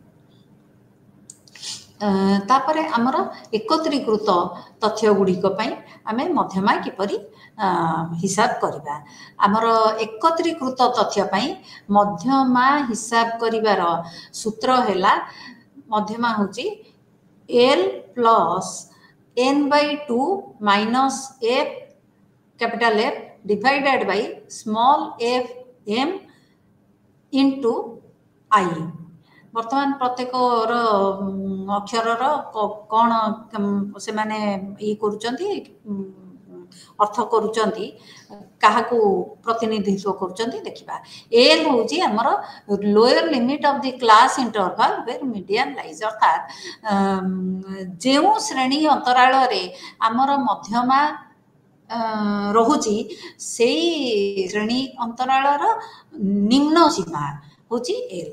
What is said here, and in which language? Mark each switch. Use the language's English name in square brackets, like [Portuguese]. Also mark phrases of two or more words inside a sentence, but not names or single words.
[Odia] ତାପରେ ଆମର ଏକତ୍ରୀକୃତ ତଥ୍ୟ ଗୁଡ଼ିକ ପାଇଁ ଆମେ ମଧ୍ୟମା କିପରି ହିସାବ କରିବା। ଆମର ଏକତ୍ରୀକୃତ ତଥ୍ୟ ପାଇଁ ମଧ୍ୟମା ହିସାବ କରିବାର ସୂତ୍ର ହେଲା ମଧ୍ୟମା ହେଉଛି [English] L plus n/2 minus f capital F divided by small f m into I. [Odia] ବର୍ତ୍ତମାନ ପ୍ରତ୍ୟେକର ଅକ୍ଷରର କ'ଣ ସେମାନେ କରୁଛନ୍ତି ଅର୍ଥ କରୁଛନ୍ତି, କାହାକୁ ପ୍ରତିନିଧିତ୍ୱ କରୁଛନ୍ତି ଦେଖିବା। ଏଲ୍ ହେଉଛି ଆମର [English] lower limit of the class interval where median lies, [Odia] ଅର୍ଥାତ୍ ଯେଉଁ ଶ୍ରେଣୀ ଅନ୍ତରାଳରେ ଆମର ମଧ୍ୟମା ରହୁଛି ସେଇ ଶ୍ରେଣୀ ଅନ୍ତରାଳର ନିମ୍ନ ସୀମା ହେଉଛି ଏଲ୍।